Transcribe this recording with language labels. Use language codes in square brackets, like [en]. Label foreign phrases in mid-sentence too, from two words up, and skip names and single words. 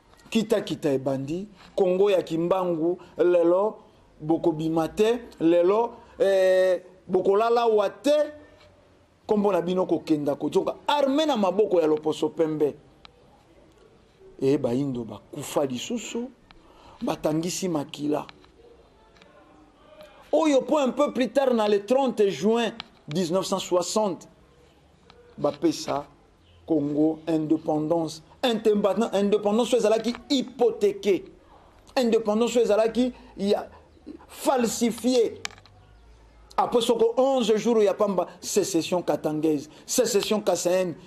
[ln] Kita kita ebandi, Congo ya Kimbangu, lelo, bokobima te, lelo, eh, bokolala wa te, kombo na bino kokenda kozoka, arme na maboko ya loposo pembe. E baindo bakufa lisusu, batangisi makila. Oyo po [fr] un peu plus tard, na le trente juin dix-neuf cent soixante, [ln] bapesa Congo indépendance. Indépendance, indépendance oyo [fr] ezalaki hypothéquée. [ln] Indépendance oyo ezalaki ya falsifié. [fr] Après soko onze jours [ln] ya pamba, [fr] sécession katangaise, sécession kassaine.